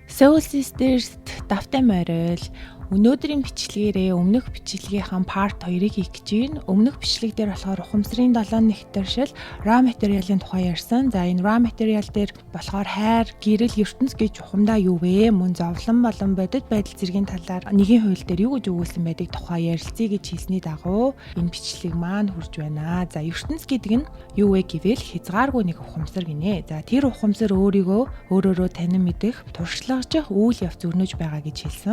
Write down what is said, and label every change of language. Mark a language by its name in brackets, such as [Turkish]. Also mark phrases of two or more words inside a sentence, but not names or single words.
[Mongolian] Soul Sisters давтай морил өнөөдрийн бичлэгээрээ өмнөх бичлэгийнхэн part 2-ыг хийх гэж байна. Өмнөх бичлэг дээр болохоор ухамсарын 7 нэгтэршил [English] raw material- [Mongolian] ын тухай ярьсан. За энэ [English] raw material [Mongolian] дээр болохоор хайр, гэрэл, ертөнц гэж ухамдаа юу вэ? Мөн зовлон болон бодит байдал зэргийн талаар нэгin хууль дээр юу гэж өгүүлсэн байдгийг тухай ярилцъя гэж хэлсний дагуу энэ бичлэг маань хүрж байна. За ертөнц гэдэг нь юу вэ гэвэл хязгааргүй нэг ухамсар гинэ. За тэр ухамсар өөрөөрөө танин мэдэх, туршлагажих үйл явц өрнөж байгаа гэж хэлсэн.